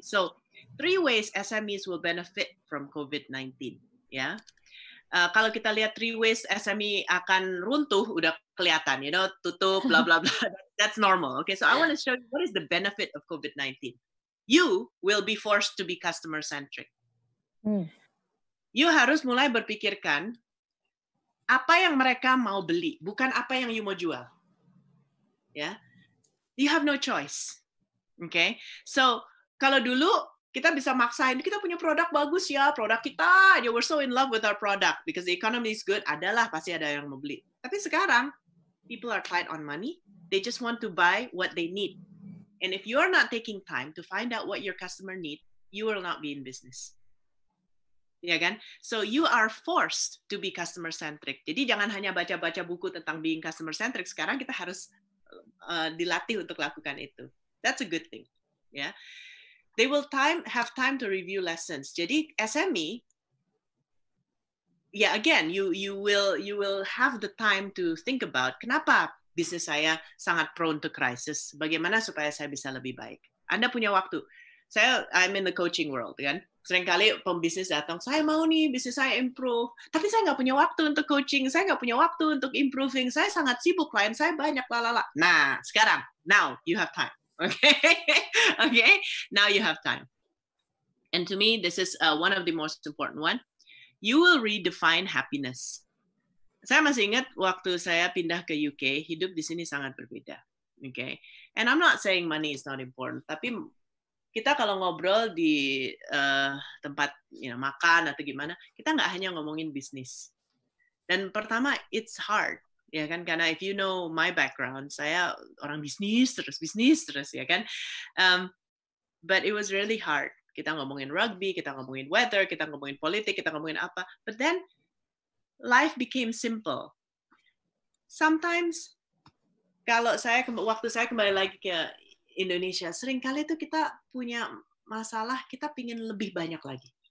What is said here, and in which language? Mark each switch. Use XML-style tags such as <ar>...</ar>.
<en>So 3 ways SMEs will benefit from COVID-19.</en> <id>Ya, kalau kita lihat 3 ways SME akan runtuh, udah kelihatan, tutup, bla bla bla.</id> <en>That's normal. Okay, so I want to show you what is the benefit of COVID-19. You will be forced to be customer centric.</en> <id>You harus mulai berpikirkan apa yang mereka mau beli, bukan apa yang you mau jual. Ya,</id> <en>you have no choice.</en> <id>Okay, so kalau dulu kita bisa maksain, kita punya produk bagus ya, produk kita,</id> <en>we're so in love with our product because the economy is good,</en> <id>adalah pasti ada yang mau beli. Tapi sekarang</id> <en>people are tight on money, they just want to buy what they need. And if you're not taking time to find out what your customer need, you will not be in business.</en> <id>Ya kan?</id> <en>So you are forced to be customer centric.</en> <id>Jadi jangan hanya baca-baca buku tentang being customer centric. Sekarang kita harus dilatih untuk lakukan itu.</id> <en>That's a good thing. Ya. They will have time to review lessons. Jadi SME, again, you will have the time to think about</en> <id>kenapa bisnis saya sangat</id> <en>prone to crisis.</en> <id>Bagaimana supaya saya bisa lebih baik? Anda punya waktu.</id> <en>I'm in the coaching world, kan?</en> <id>Seringkali pembisnis datang, saya mau nih bisnis saya improve, tapi saya nggak punya waktu untuk coaching, saya nggak punya waktu untuk improving, saya sangat sibuk, klien saya banyak, lalala. Nah, sekarang,</id> <en>now you have time, okay? Okay, now you have time. And to me, this is one of the most important one. You will redefine happiness.</en> <id>Saya masih ingat waktu saya pindah ke UK, hidup di sini sangat berbeda. Okay?</id> <en>And I'm not saying money is not important,</en> <id>tapi kita kalau ngobrol di tempat makan atau gimana, kita nggak hanya ngomongin bisnis. Dan pertama,</id> <en>it's hard,</en> <id>ya kan? Karena</id> <en>if you know my background,</en> <id>saya orang bisnis terus, ya kan?</id> <en>But it was really hard.</en> <id>Kita ngomongin rugby, kita ngomongin weather, kita ngomongin politik, kita ngomongin apa.</id> <en>But then life became simple.</en> <id>Sometimes waktu saya kembali lagi ke Indonesia, seringkali itu kita punya masalah, kita pingin lebih banyak lagi.</id>